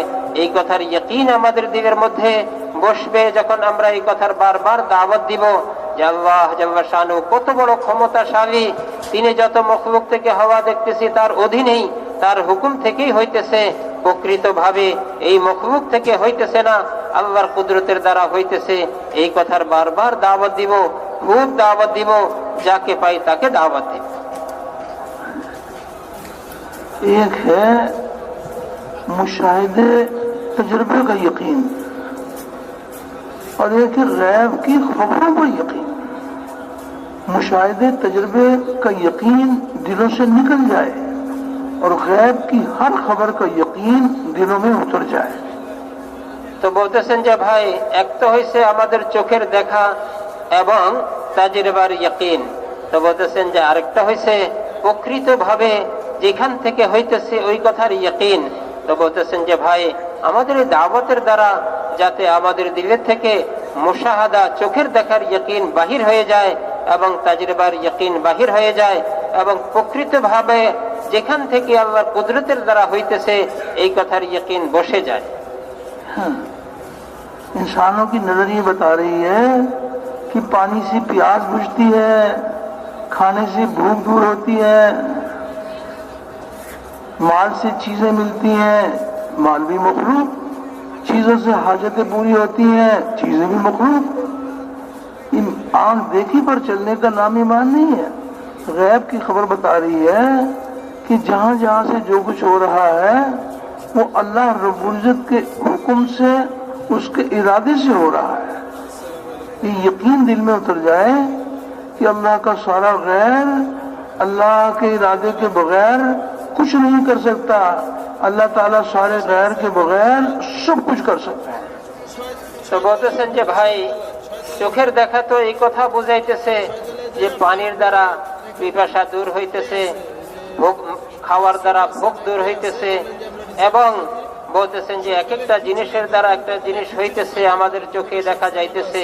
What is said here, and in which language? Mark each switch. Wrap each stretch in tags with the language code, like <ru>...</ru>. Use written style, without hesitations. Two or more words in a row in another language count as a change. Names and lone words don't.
<bn>এই কথার ইয়াকিন আমাদের দিলের মধ্যে বসবে যখন আমরা এই কথার বারবার দাওয়াত দিব যে আল্লাহ জাল্লা শানুহু কত বড় ক্ষমতাশালী, তিনি যত মখলুক থেকে হওয়া দেখতেছি তার অধীনেই, তার হুকুম থেকেই হইতেছে, প্রকৃতভাবে এই মখলুক থেকে হইতেছে না, আল্লাহর কুদরতের দ্বারা হইতেছে। এই কথার বারবার দাওয়াত দিব, খুব দাওয়াত দিব, যাকে পাই তাকে দাওয়াত দিব।</bn> <ur>ایک ہے مشاہدے تجربے کا یقین اور ایک ہے غیب کی خبروں پر یقین۔ مشاہدے تجربے کا یقین دلوں سے نکل جائے اور غیب کی ہر خبر کا یقین دلوں میں اتر جائے۔</ur> <bn>তো বলতেছেন যে ভাই, এক তো হইছে আমাদের চোখের দেখা এবং তাজরিবার ইয়াকিন, তো বলতেছেন যে আরেকটা হইছে প্রকৃতভাবে যেখান থেকে হইতেছে ওই কথার ইয়াকিন। তো বলতেছেন যে ভাই, আমাদের এই দাওয়াতের দ্বারা যাতে আমাদের দিলের থেকে মুশাহাদা, চোখের দেখার ইয়াকিন বাহির হয়ে যায় এবং তাজরিবার ইয়াকিন বাহির হয়ে যায় এবং প্রকৃতভাবে যেখান থেকে আল্লাহর কুদরতের দ্বারা হইতেছে এই কথার ইয়াকিন বসে যায়।</bn> <ur>انسانوں کی نظر یہ بتا رہی ہے کہ پانی سے پیاس بجھتی ہے، کھانے سے بھوک دور ہوتی ہے، مال سے چیزیں ملتی ہیں، مال بھی مخلوق، چیزوں سے حاجتیں پوری ہوتی ہیں، چیزیں بھی مخلوق. آنکھ دیکھی پر چلنے کا نام ایمان نہیں ہے. غیب کی خبر بتا رہی ہے کہ جہاں جہاں سے جو کچھ ہو رہا ہے وہ اللہ رب العزت کے حکم سے، اس کے ارادے سے ہو رہا ہے. یہ یقین دل میں اتر جائے کہ اللہ کا سارا غیر اللہ کے ارادے کے بغیر کچھ نہیں کر سکتا. اللہ تعالیٰ سارے غیر کے بغیر سب کچھ کر سکتے ہیں.</ur> <bn>তো বলতেছেন যে ভাই, চোখের দেখা তো এই কথা বুঝাইতেছে যে পানির দ্বারা পিপাসা দূর হইতেছে, ভোগ খাওয়ার দ্বারা ভোগ দূর হইতেছে, এবং বলতেছেন যে এক একটা জিনিসের দ্বারা একটা জিনিস হইতেছে, আমাদের চোখে দেখা যাইতেছে।</bn>